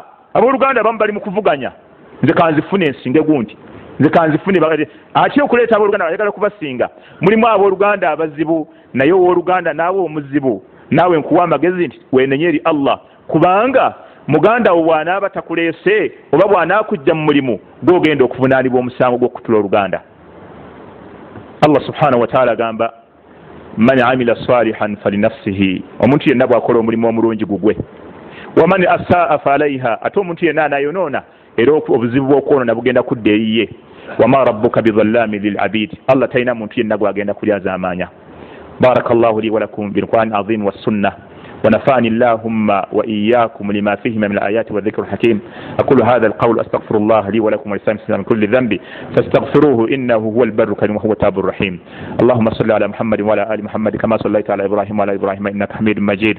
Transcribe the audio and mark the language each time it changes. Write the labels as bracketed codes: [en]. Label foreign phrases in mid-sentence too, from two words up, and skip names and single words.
[lg] Abooluganda abamu bali mu kuvuganya, nze kanzifune ensinge gundi, nze kanzifune ati okuleeta abooluganda bayagala kubasinga. Mulimu abooluganda abazibu, naye owooluganda naawe omuzibu, naawe nkuwa amagezi nti weenenye eri Allah, kubanga muganda wo bw'anaaba takuleese oba bw'anaakujja mu mulimu gw'ogenda okuvunaanibwa omusango gw'okutula oluganda. Allah [ar] سبحانه وتعالى [lg] agamba [ar] من عمل صالحا فلنفسه, [lg] omuntu yenna bw'akola omulimu omulungi gugwe, [ar] ومن أساء فعليها, [lg] ate omuntu yenna anayonoona era obuzibu bw'okwonoona bugenda kudda eri ye. [ar] وما ربك بظلام للعبيد, [lg] Allah talina muntu yenna gw'agenda kulyaza amaanya. [ar] بارك الله لي ولكم بالقرآن العظيم والسنة ونفعني اللهم وإياكم لما فيه من الآيات والذكر الحكيم. أقول هذا القول أستغفر الله لي ولكم ولسائر المسلمين من كل ذنب فاستغفروه إنه هو البر الكريم وهو التواب الرحيم. اللهم صل على محمد وعلى آل محمد كما صليت على إبراهيم وعلى إبراهيم إنك حميد مجيد.